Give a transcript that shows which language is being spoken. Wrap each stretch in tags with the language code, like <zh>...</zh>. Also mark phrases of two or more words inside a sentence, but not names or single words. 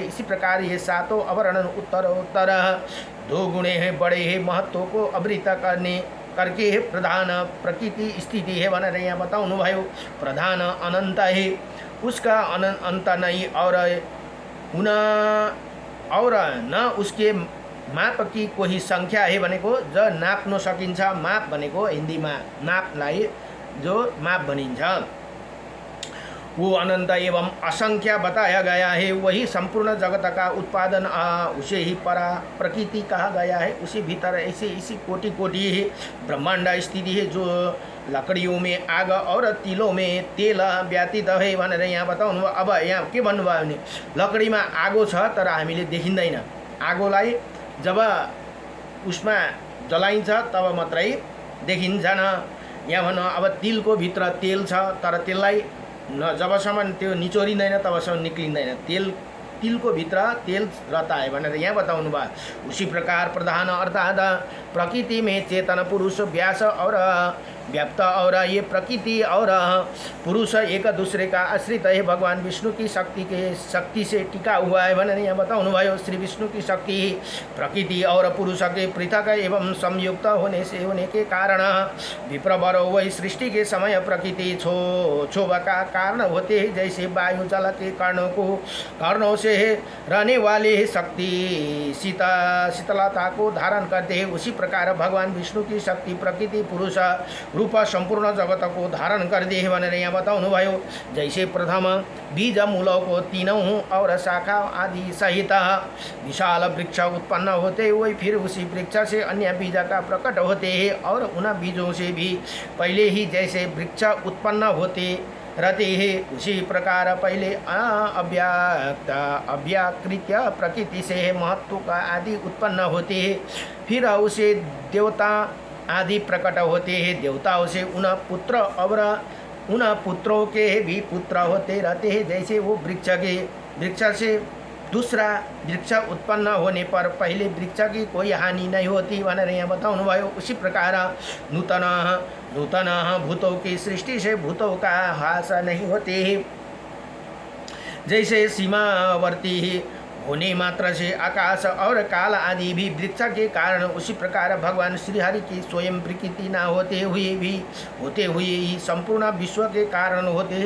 <hi>इसी प्रकार ये सातों आवरण उत्तर उत्तर दो गुणे हैं, बड़े हैं, महत्व को आवृत करके है। प्रधान प्रकृति स्थिति है, बना रहे यहाँ बताऊँ भाइयों। प्रधान अनंत है, उसका अंत नहीं, और न उसके माप की कोही संख्या है</hi> <ne>भनेको ज नाप्न सकिन्छ। माप भनेको हिन्दीमा नापलाई जो माप भनिन्छ,</ne> <hi>वो अनंत एवं असंख्य बताया गया है। वही संपूर्ण जगत का उत्पादन, उसे ही परा प्रकृति कहा गया है। उसी भीतर ऐसे इसी कोटि कोटि ब्रह्मांड स्थिति है, जो लकड़ियों में आग और तिलों में तेल व्यतीत है</hi> <ne>भनेर यहाँ बताउनु। अब यहाँ के भन्नुभयो भने लकड़ीमा आगो छ तर हामीले देखिँदैन। आगोलाई जब उसमा जलाइन्छ तब मात्रै देखिन्छन्। यहाँ भन्नु अब तिलको भित्र तेल छ तर त्यसलाई जबसम्म त्यो निचोरिँदैन तबसम्म निक्लिँदैन। तिलको भित्र तेल</ne> <hi>रहता है</hi> <ne>भनेर यहाँ बताउनु भयो।</ne> <hi>उसी प्रकार प्रधान अर्थात प्रकृति में चेतन पुरुष व्यास और व्याप्त, और ये प्रकृति और पुरुष एक दूसरे का आश्रित है। भगवान विष्णु की शक्ति से टिका हुआ है</hi> <ne>भनेर यहाँ बताउनु भयो।</ne> <hi>श्री विष्णु की शक्ति प्रकृति और पुरुष के पृथक एवं संयुक्त होने के कारण विप्रवर वही सृष्टि के समय प्रकृति क्षोभ का कारण होते हैं। जैसे वायु जल के कारणों से रहने वाले शक्ति शीतलता को धारण करते हैं, उसी प्रकार भगवान विष्णु की शक्ति प्रकृति पुरुष रूप संपूर्ण जगत को धारण कर दे</hi> <ne>भनेर यहाँ बताउनु भयो।</ne> <hi>जैसे प्रथम बीज मूलों को तीनों और शाखा आदि सहित विशाल वृक्ष उत्पन्न होते, वही फिर उसी वृक्ष से अन्य बीज का प्रकट होते हैं, और उन बीजों से भी पहले ही जैसे वृक्ष उत्पन्न होते रहते हैं, उसी प्रकार पहले अव्याकृत प्रकृति से महत्व का आदि उत्पन्न होते हैं, फिर उसे देवता आदि प्रकट होते हैं। देवताओं से उन पुत्रों के भी पुत्र होते रहते हैं। जैसे वो वृक्ष से दूसरा वृक्ष उत्पन्न होने पर पहले वृक्ष की कोई हानि नहीं होती</hi> <ne>भनेर यहाँ बताउनु भयो।</ne> <hi>उसी प्रकार नूतन भूतों की सृष्टि से भूतों का ह्रास नहीं होते। जैसे सीमावर्ती होने मात्र से आकाश और काल आदि भी वृक्ष के कारण, उसी प्रकार भगवान श्रीहरि की स्वयं प्रकृति न होते हुए ही संपूर्ण विश्व के कारण होते हैं।</hi>